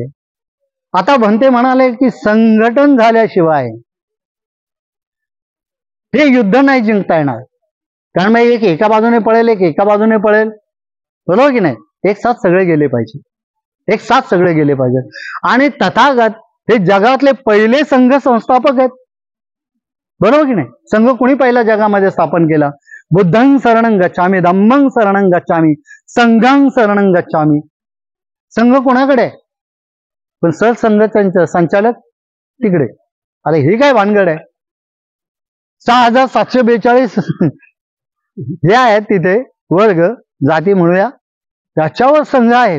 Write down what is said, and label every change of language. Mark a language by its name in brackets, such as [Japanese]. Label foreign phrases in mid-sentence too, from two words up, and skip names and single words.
[Marathi] आता भंते म्हणाले की संघटन झाल्याशिवाय हे युद्ध नाही जिंकता येणार, कारण मग एक एका बाजूने पळेल, एक एका बाजूने पळेल, बरोबर की नाही. एक साथ सगळे गेले पाहिजे, एक साथ सगळे गेले पाहिजेत. आणि तथागत हे जगातले पहिले संघ संस्थापक आहेत, बरोबर की नाही. संघ कोणी पहिला जगामध्ये स्थापन केला? [Pali] बुद्धं शरणं गच्छामी, धम्मं शरणं गच्छामी, संघं शरणं गच्छामी. [Marathi] संघ कोणाकडे आहे? पण सरसंघ संचालक तिकडे. अरे ही काय भानगड आहे? 6742 हे आहेत तिथे वर्ग, जाती म्हणूया, त्याच्यावर संघ आहे.